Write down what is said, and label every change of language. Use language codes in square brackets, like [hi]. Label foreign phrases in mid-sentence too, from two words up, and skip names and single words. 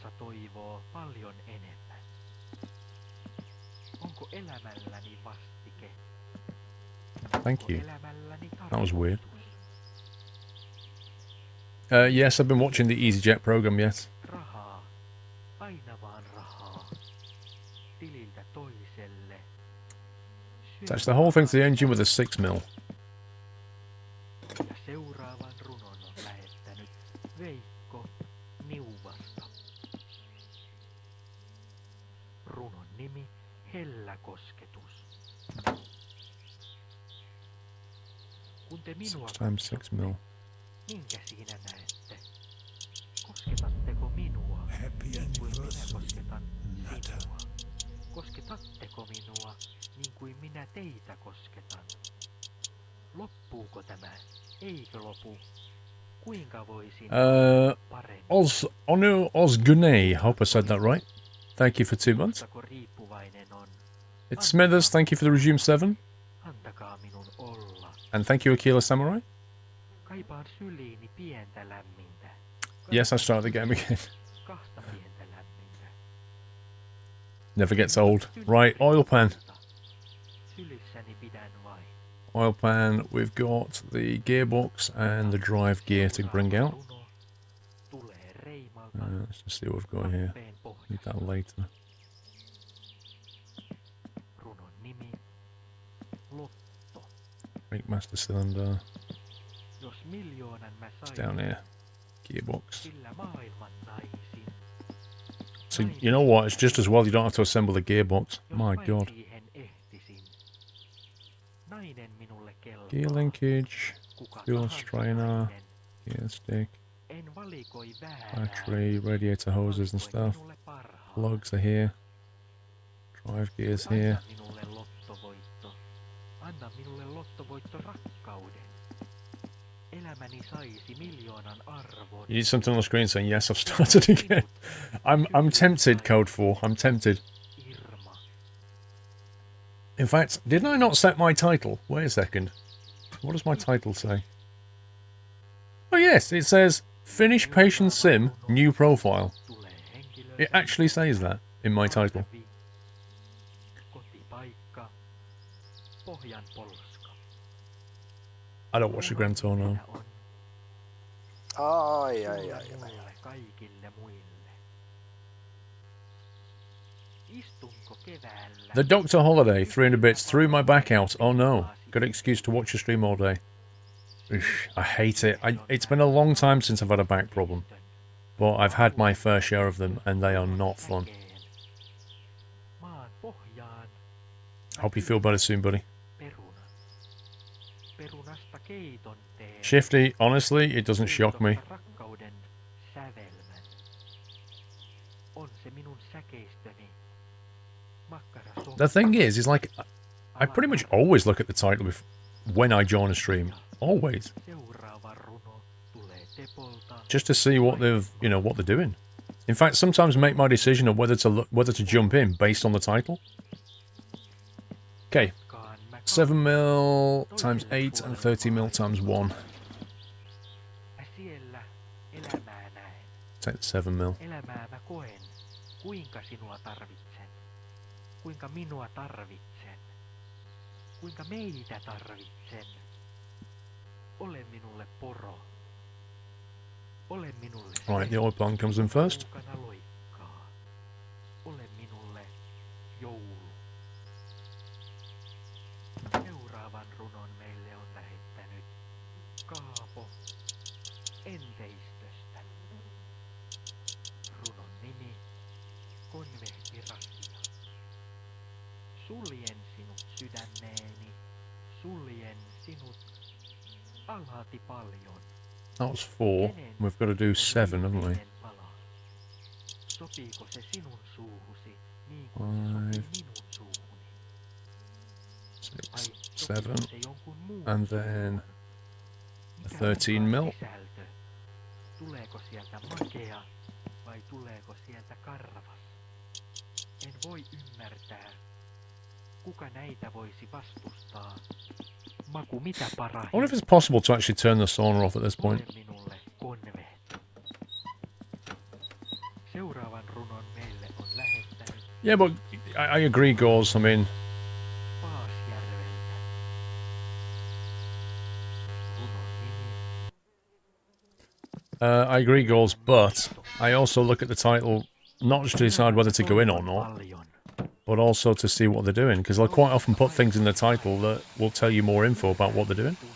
[en] Thank you. That was weird. Yes, I've been watching the EasyJet program, yes. Attach the whole thing to the engine with a 6mm. [fi] Ja seuraavan runon on lähettänyt Veikko Niuvasta. Runon nimi Hellä kosketus. Kun te minua [en] 6x6mm. [fi] minkä siinä näette? Kosketatteko minua [en] Happy [fi] niin kuin minä [en] anniversary, [fi] kosketan [en] Nata. [fi] sinua? Kosketatteko minua niin kuin minä teitä kosketan? Loppuuko tämä? Eikö lopu? Kuinka voisin paremmin? [en] Onu Osgunay, hope I said that right. Thank you for 2 months. [fi] Montako riippuvainen on? [en] It's Smithers, thank you for the resume 7. [fi] Antakaa minun olla. [en] And thank you, Akila Samurai. [fi] Kaipaan syliini pientä lämmintä. [en] Yes, I started the game again. [fi] Kahta pientä lämmintä. [en] Never gets old. Right, oil pan. [fi] Sylissäni pidän vain. [en] Oil pan, we've got the gearbox and the drive gear to bring out. [fi] Runo tulee reimalta [en] Let's just see what we've got here. [fi] happeen [en] Need [fi] pohjasta. [en] that later. [fi] Runon nimi Lotto. [en] Brake master cylinder. [fi] Jos miljoonan mä [en] It's [fi] sain, [en] down here. Gearbox. [fi] sillä maailman naisin. [en] So, you know what? It's just as well you don't have to assemble the gearbox. [fi] Jos [en] My [fi] vain [en] god. [fi] siihen ehtisin. Nainen minulle kelpaa. [en] Gear linkage, [fi] Kuka [en] fuel [fi] tahansa [en] strainer, [fi] nainen. [en] gear stick, [fi] En valikoi väärää. [en] battery, radiator hoses and [fi] Valikoin [en] stuff. [fi] minulle parhaan. [en] Plugs are here. Drive gears here. [fi] Anna minulle lottovoitto. Anna minulle lottovoitto rakkauden. Elämäni saisi miljoonan arvon. [en] You need something on the screen saying yes, I've started again. I'm tempted, Code 4. I'm tempted. [fi] Irma. [en] In fact, didn't I not set my title? Wait a second. What does my title say? Oh yes, it says Finish Patient Sim New Profile. [fi] Tulee henkilö. [en] It actually says that in my title. [fi] Kotipaikka. Pohjan polska. [en] I don't watch the Grand Tour now. [fi] On Ai. mulle kaikille muille. Istunko keväällä? [en] The Doctor Holiday, 300 bits, threw my back out. Oh no. Good excuse to watch a stream all day. Oof, I hate it. It's been a long time since I've had a back problem. But I've had my fair share of them, and they are not fun. [fi] Maan pohjaan [en] Hope you feel better soon, buddy. [fi] peruna. Perunasta keiton teen. [en] Shifty, honestly, it doesn't shock me. [fi] Keitosta rakkauden sävelmän. On se minun säkeistöni. Makkara [en] The thing is like, I pretty much always look at the title when I join a stream. Always. [fi] Seuraava runo tulee Tepolta. [en] Just to see what what they're doing. In fact, sometimes make my decision of whether to jump in based on the title. Okay, [fi] Kaan mä [en] 7mm times 8 and 30mm times 1. [fi] Siellä elämää näen. [en] Take the 7mm. [fi] Elämää mä koen. Kuinka sinua tarvitsen. Kuinka minua tarvitsen. Kuinka meitä tarvitsen. Ole minulle poro. Ole minulle se, [en] Right, the oil plant comes in first. [fi] kaukana loikkaa. Ole minulle joulu. Seuraavan runon meille on lähettänyt Kaapo Enteistöstä. Runon nimi Konvehtirasia. Suljen sinut sydämeeni, suljen sinut alati paljon. [en] That was 4. We've got to do 7, haven't we? [fi] Viimeinen pala. Sopiiko se sinun suuhusi niin kuin se sopii minun suuhuni? [en] 6, [fi] Vai [en] 7, [fi] sopiiko se jonkun muun [en] and [fi] suuhun? [en] then [fi] Mikä [en] 13 [fi] on [en] mil. [fi] sisältö? Tuleeko sieltä makea vai tuleeko sieltä karvas? En voi ymmärtää. Kuka näitä voisi vastustaa? Maku mitä [en] I [fi] parahin? [en] wonder if it's possible to actually turn the sauna off at this point. [fi] Ole minulle konvehti. Seuraavan runon meille on lähettänyt [en] Yeah, but I agree, Gauze. I mean, [fi] Paasjärveltä. Runon nimi [en] I agree, Gauze, but I also look at the title not just to decide whether to go in or not. [fi] paljon. [en] but also to see what they're doing, because they'll quite often put things in the title that will tell you more info about what they're doing.